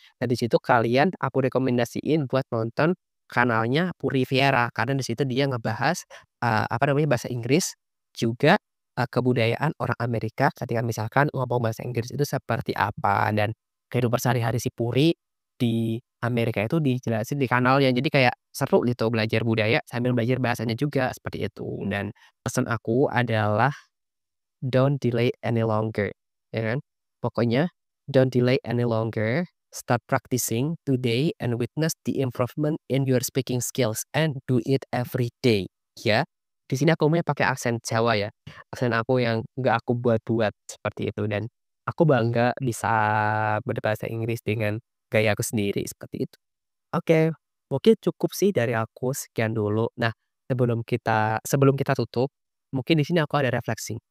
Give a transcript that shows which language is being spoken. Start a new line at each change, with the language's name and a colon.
Indonesian: Nah di situ kalian aku rekomendasiin buat nonton kanalnya Puri Viera, karena di situ dia ngebahas, apa namanya, bahasa Inggris, juga kebudayaan orang Amerika ketika misalkan ngomong bahasa Inggris itu seperti apa, dan kehidupan sehari-hari si Puri di Amerika itu dijelasin di kanalnya. Jadi kayak seru gitu belajar budaya sambil belajar bahasanya juga, seperti itu. Dan pesan aku adalah
English: don't delay any longer,
Indonesian: ya kan.
English: Pokoknya don't delay any longer, start practicing today and witness the improvement in your speaking skills and do it every day, ya.
Indonesian: Di sini aku ngomongnya pakai aksen Jawa ya, aksen aku yang nggak aku buat-buat, seperti itu. Dan aku bangga bisa berbahasa Inggris dengan gaya aku sendiri, seperti itu. Oke, mungkin cukup sih dari aku, sekian dulu. Nah, sebelum kita tutup, mungkin di sini aku ada refleksi.